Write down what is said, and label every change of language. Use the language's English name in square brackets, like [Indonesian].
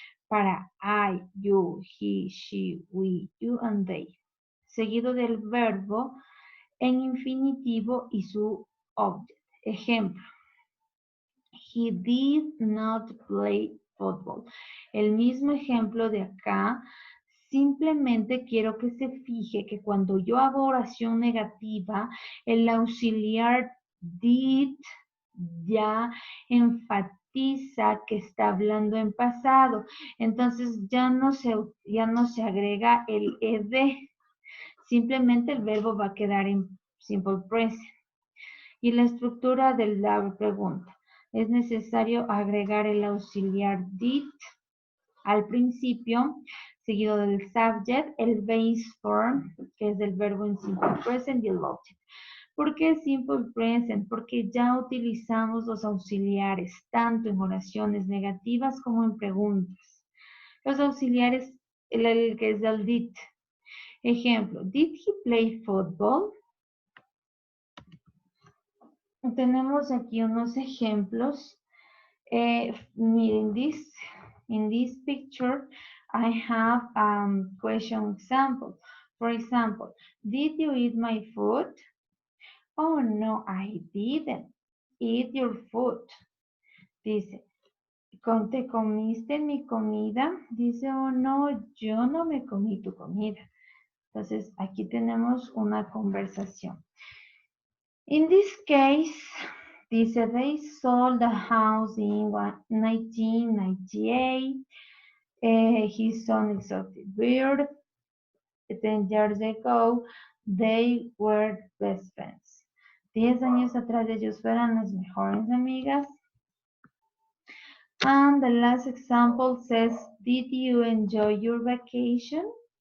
[English] Para I, you, he, she, we, you and they. [Spanish] Seguido del verbo en infinitivo y su object. Ejemplo. [English] He did not play football. [Spanish] El mismo ejemplo de acá, simplemente quiero que se fije que cuando yo hago oración negativa, el auxiliar did ya enfatiza que está hablando en pasado. Entonces ya no se agrega el ed. Simplemente el verbo va a quedar en simple present. Y la estructura de la pregunta. Es necesario agregar el auxiliar did al principio, seguido del subject, el base form, que es el verbo en simple present, y el object. ¿Por qué simple present? Porque ya utilizamos los auxiliares, tanto en oraciones negativas como en preguntas. Los auxiliares, el que es el did. [English] Ejemplo, did he play football? [Spanish] Tenemos aquí unos ejemplos. [English] In this picture, I have question example. For example, did you eat my food? Oh, no, I didn't eat your food. [Spanish] Dice, ¿te comiste mi comida? Dice, oh, no, yo no me comí tu comida. Entonces, aquí tenemos una conversación. [English] In this case, dice, they sold the house in 1998. His son exotic bird. 10 years ago, they were best friends. [Spanish] 10 años atrás ellos fueron las mejores amigas. [English] And the last example says, did you enjoy your vacation?